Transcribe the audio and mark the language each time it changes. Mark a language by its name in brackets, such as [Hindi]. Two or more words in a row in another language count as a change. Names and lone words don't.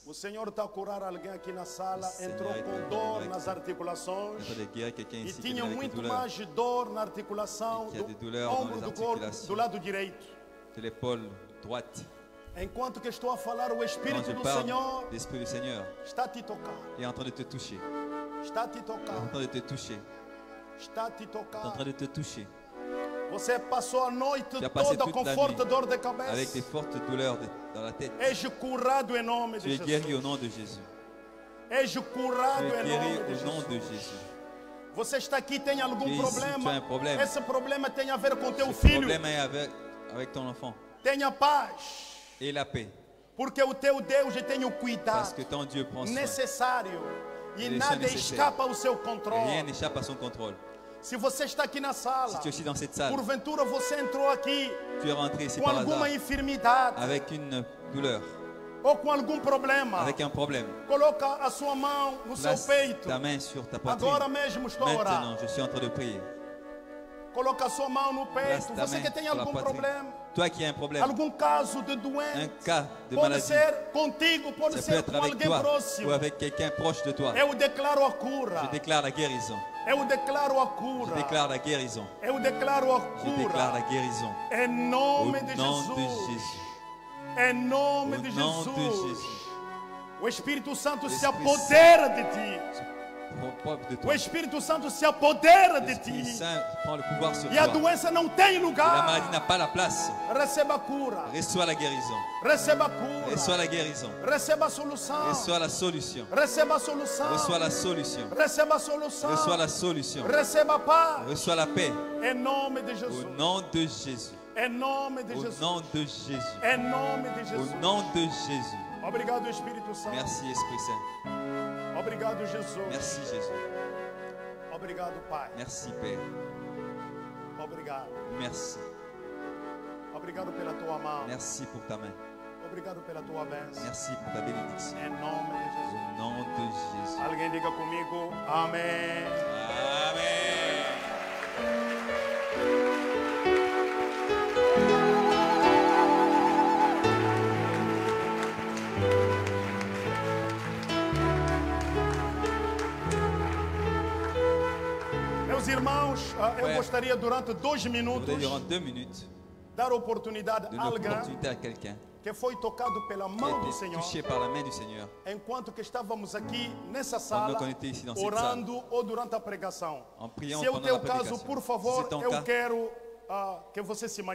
[Portuguese] O Senhor está a curar alguém aqui na sala, O Senhor entrou está com curando dor alguém. nas articulações [French] Entre les guerres, quelqu'un [Portuguese] e [French] ici qui [Portuguese] tinha [French] vient avec [Portuguese] muito [French] des douleurs [Portuguese] mais dor na articulação E que há do [French] de douleur dans [Portuguese] ombro [French] les [Portuguese] do corpo articulações. do lado direito. [French] de l'épaule droite. [Portuguese] Enquanto que estou a falar, o [French] Quand [Portuguese] Espírito [French] je [Portuguese] do [French] parle, [Portuguese] Senhor [French] l'Esprit du Seigneur [Portuguese] está a te tocar, [French] est en train de te toucher. [Portuguese] está a te [French] Est en [Portuguese] tocar, [French] train de te toucher. [Portuguese] está a te [French] Est en [Portuguese] tocar. [French] train de te toucher. [Portuguese] Você passou a noite [French] Tu as passé [Portuguese] toda [French] toute [Portuguese] com [French] la [Portuguese] forte [French] nuit [Portuguese] dor de [French] Avec [Portuguese] cabeça. [French] des fortes douleurs dans la tête. [Portuguese] És curado em nome [French] Tu [Portuguese] de [French] es guéri au [Portuguese] Jesus. [French] nom de Jésus. [Portuguese] És [French] Tu [Portuguese] curado [French] es [Portuguese] em [French] guéri [Portuguese] nome de [French] au nom de [Portuguese] Jesus. [French] Jésus. [Portuguese] Você está aqui, tem algum [French] Tu es ici, [Portuguese] problema? [French] tu as un problème. [Portuguese] Esse problema tem a ver com teu [French] Le [Portuguese] filho. [French] problème est avec ton enfant. [Portuguese] Tenha paz, [French] Et la paix. [Portuguese] porque o teu Deus tem o [French] Parce [Portuguese] cuidado [French] que ton Dieu prend soin. [Portuguese] necessário e Ele nada é necessário. escapa ao seu [French] Rien [Portuguese] controle. [French] n'échappe à son contrôle. [Portuguese] Se você está aqui na [French] Si [Portuguese] sala, [French] tu es aussi dans cette salle, [Portuguese] porventura você entrou aqui [French] tu es rentré ici [Portuguese] com [French] par [Portuguese] alguma [French] hasard [Portuguese] enfermidade [French] avec une douleur, [Portuguese] ou com algum problema, [French] avec un problème. [Portuguese] coloca a sua mão no seu [French] Place [Portuguese] peito. [French] ta main sur ta poitrine. [Portuguese] Agora mesmo estou a orar. [French] Maintenant, je suis en train de prier. [Portuguese] Coloca a sua mão no [French] Place [Portuguese] peito. [French] ta [Portuguese] Você [French] main [Portuguese] que tem [French] sur la [Portuguese] algum [French] poitrine. [Portuguese] problema, [French] Toi qui as un problème, [Portuguese] algum caso de [French] un [Portuguese] doença, [French] cas de [Portuguese] pode [French] maladie, [Portuguese] ser contigo, pode [French] ça peut [Portuguese] ser [French] être [Portuguese] com [French] avec [Portuguese] alguém [French] toi [Portuguese] próximo. [French] ou avec quelqu'un proche de toi. [Portuguese] Eu declaro a cura. [French] Je déclare la guérison. [Portuguese] Eu declaro a [French] Je [Portuguese] cura. [French] déclare la guérison. [Portuguese] Eu declaro a [French] Je déclare la [Portuguese] cura. [French] guérison. [Portuguese] Em [French] Au [Portuguese] nome de [French] nom de [Portuguese] Jesus. [French] Jésus. [Portuguese] Em nome [French] Au [Portuguese] de [French] nom de [Portuguese] Jesus. [French] Jésus. [Portuguese] O Espírito Santo se Espírito apodera de ti. [French] Propre de [Portuguese] O [French] toi. [Portuguese] Espírito Santo se apodera de [French] L'Esprit [Portuguese] ti. [French] Saint prend le pouvoir sur [Portuguese] E a [French] toi. [Portuguese] doença não tem [French] Et la [Portuguese] lugar. [French] maladie n'a pas la place. [Portuguese] Receba a cura. [French] Reçois la guérison. [Portuguese] Receba a cura. [French] Reçois la guérison. [Portuguese] Receba a solução. [French] Reçois la solution. [Portuguese] Receba a solução. [French] Reçois la solution. [Portuguese] Receba a solução. [French] Reçois la solution. [Portuguese] Receba a paz. [French] Reçois la paix. [Portuguese] Em nome de [French] Au [Portuguese] Jesus. [French] nom de Jésus. [Portuguese] Em nome de [French] Au [Portuguese] Jesus. [French] nom de Jésus. [Portuguese] Em nome de [French] Au [Portuguese] Jesus. [French] nom de Jésus. [Portuguese] Obrigado, Espírito Santo. [French] Merci Esprit Saint. [Portuguese] Obrigado, Jesus. [French] Merci Jésus. [Portuguese] Obrigado, Pai. [French] Merci Père. [Portuguese] Obrigado. [French] Merci. [Portuguese] Obrigado pela tua mão. [French] Merci pour ta main. [Portuguese] Obrigado pela tua bênção. [French] Merci pour ta bénédiction. [Portuguese] Em nome de Jesus. [French] Au nom de Jésus. [Portuguese] Alguém diga comigo, amém. [French] Amen. [Portuguese] Meus irmãos, eu [French] Ouais. [Portuguese] gostaria durante 2 [French] Je [Portuguese] minutos [French] voudrais durant 2 minutes [Portuguese] dar oportunidade a [French] donner [Portuguese] alguém [French] l'opportunité à quelqu'un [Portuguese] que foi tocado pela [French] qui [Portuguese] mão [French] a [Portuguese] do [French] été [Portuguese] Senhor [French] touché par la main du Seigneur. [Portuguese] enquanto que estávamos aqui nessa sala [French] Pendant qu'on était ici dans cette [Portuguese] orando ou durante a pregação. [French] En priant [Portuguese] Se é o [French] pendant [Portuguese] teu [French] la [Portuguese] caso, [French] prédication. [Portuguese] por [French] Si [Portuguese] favor, [French] c'est ton [Portuguese] eu [French] cas, [Portuguese] quero que você se